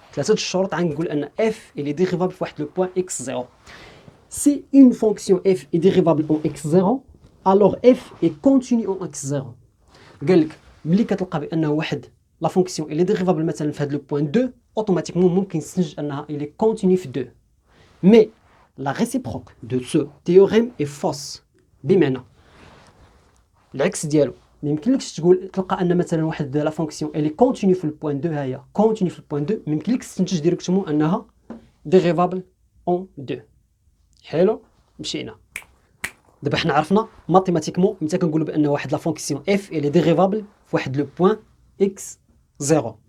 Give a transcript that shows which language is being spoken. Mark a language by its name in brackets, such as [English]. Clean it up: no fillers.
[Arabic] ثلاثه الشروط غنقول ان f [French] il est dérivable [Arabic] في واحد لو بوين x0. [French] Si une fonction f est dérivable en x0 alors f est continu en x0. [Arabic] قال لك ملي كتلقى بانه واحد لا فونكسيون اللي ديريفابل مثلا في هذا لو بوين 2 اوتوماتيكمون ممكن تستنتج انها [French] il est continu [Arabic] في 2. [French] mais la réciproque de ce théorème est fausse. [Arabic] بمعنى العكس ديالو ما يمكنلكش تلقى ان مثلا واحد لا فونكسيون اللي كونتينيو في البوين 2 هي كونتينيو في البوين 2 ما يمكنلكش تستنتج ديريكتومون انها ديريفابل اون 2. حلو، مشينا. دابا حنا عرفنا ماتيماتيكمون متى كنقولوا بان واحد لا فونكسيون f اللي ديريفابل في واحد لو بوين x0.